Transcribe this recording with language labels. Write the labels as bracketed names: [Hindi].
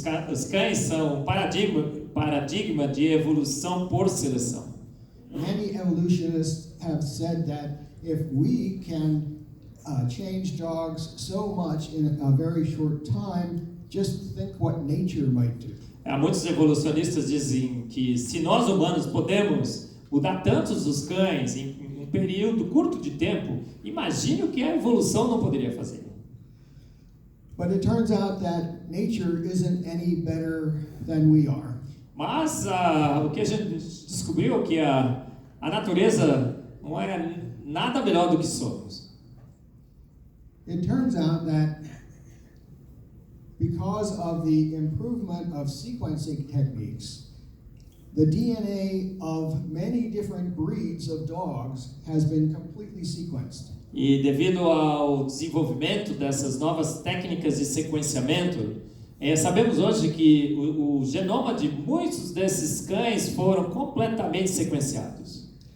[Portuguese] Os cães são um paradigma de evolução por seleção. [English] Many evolutionists have said that if we can change dogs so much in a very short time, just think what nature might do. [Portuguese] Muitos evolucionistas dizem que se nós humanos podemos mudar tantos os cães em um período curto de tempo, imagine o que a evolução não poderia fazer. [English] But it turns out that nature isn't any better than we are. [Portuguese] Mas o que a gente descobriu é que a natureza não é nada melhor do que somos. [English] It turns out that because of the improvement of sequencing techniques, the DNA of many different breeds of dogs has been completely sequenced. [Portuguese] E devido ao desenvolvimento dessas novas técnicas de sequenciamento, sabemos hoje que o genoma de muitos desses cães foram completamente sequenciados.